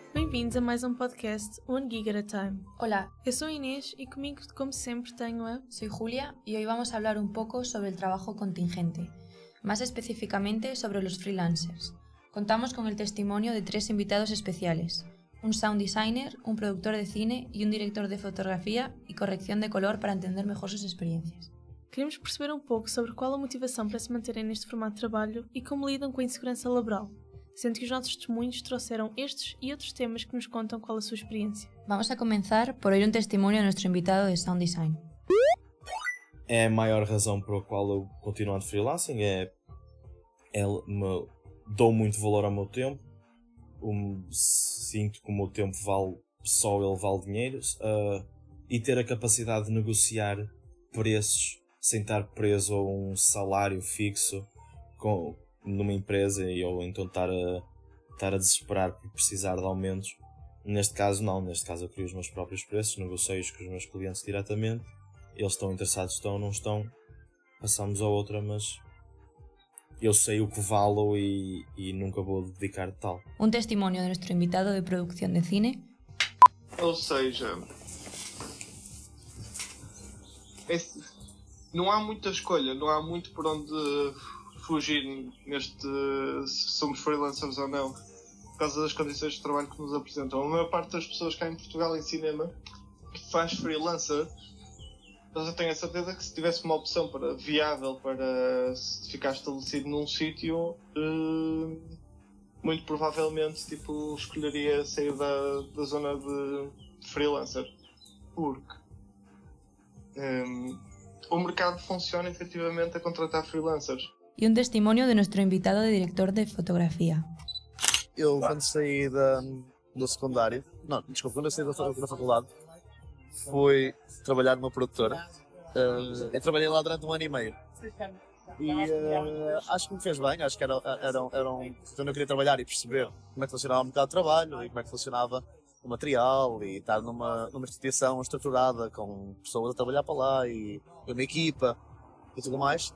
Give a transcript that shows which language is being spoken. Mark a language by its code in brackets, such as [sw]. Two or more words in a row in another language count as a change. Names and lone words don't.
[pt] Bem-vindos a mais um podcast One Gig at a Time. [es] Hola, [pt] Eu sou a Inês [es] y conmigo, como siempre, tengo a... soy Julia y hoy vamos a hablar un poco sobre el trabajo contingente, más específicamente sobre los freelancers. Contamos con el testimonio de 3 invitados especiales, un [en] sound designer, [es] un productor de cine y un director de fotografía y corrección de color para entender mejor sus experiencias. [pt] Queremos perceber um pouco sobre qual a motivação para se manterem neste formato de trabalho e como lidam com a insegurança laboral, sendo que os nossos testemunhos trouxeram estes e outros temas que nos contam qual a sua experiência. [es] Vamos a comenzar por oír un testimonio de nuestro invitado de [en] sound design. [pt] É a maior razão pela qual eu continuo de freelancing, dou muito valor ao meu tempo, sinto que o meu tempo vale dinheiro, e ter a capacidade de negociar preços sem estar preso a um salário fixo numa empresa ou então estar a desesperar por precisar de aumentos. Neste caso não, eu crio os meus próprios preços, negocio com os meus clientes diretamente, eles estão interessados, não estão, passamos a outra, mas eu sei o que valo e nunca vou dedicar de tal. [es] Un testimonio de nuestro invitado de producción de cine. [pt] Ou seja, não há muita escolha, não há muito por onde fugir se somos freelancers ou não, por causa das condições de trabalho que nos apresentam. A maior parte das pessoas cá em Portugal em cinema que faz freelancer, eu tenho a certeza que se tivesse uma opção viável para ficar estabelecido num sítio, muito provavelmente escolheria sair da zona de freelancer, porque o mercado funciona efetivamente a contratar freelancers. [es] Y un testimonio de nuestro invitado de director de fotografía. [pt] Eu, quando saí do secundário, quando eu saí da faculdade, fui trabalhar numa produtora. Eu trabalhei lá durante 1 ano e meio. E acho que me fez bem, acho que era quando eu queria trabalhar e perceber como é que funcionava o mercado de trabalho e como é que funcionava o material e estar numa instituição estruturada com pessoas a trabalhar para lá e uma equipa e tudo mais.